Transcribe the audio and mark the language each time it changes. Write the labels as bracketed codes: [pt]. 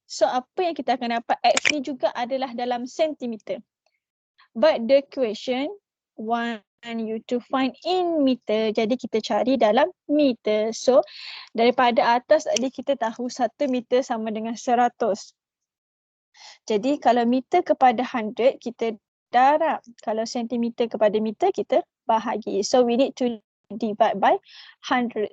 [ms] So apa yang kita akan dapat X ni juga adalah dalam sentimeter. [en] But the question want you to find in meter. [ms] Jadi kita cari dalam meter. So daripada atas tadi kita tahu 1 meter sama dengan 100. Jadi kalau meter kepada 100 kita darab. Kalau sentimeter kepada meter kita bahagi. [en] So we need to divide by 100.